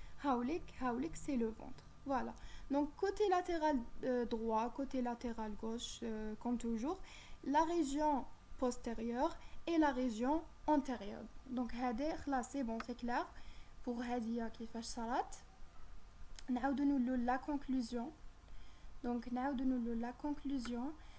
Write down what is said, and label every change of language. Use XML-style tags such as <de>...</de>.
<ar>هاوليك</ar> <fr>c'est le ventre. Voilà. Donc côté latéral droit, côté latéral gauche, comme toujours, la région postérieure et la région antérieure. Donc là c'est bon, c'est clair. Pour</fr> <ar>هذه كيفاش صارت. نعاودو نقولو</ar> <fr>la conclusion. Donc</fr> <ar>نعاودو نقولو</ar> <fr>la conclusion.</fr>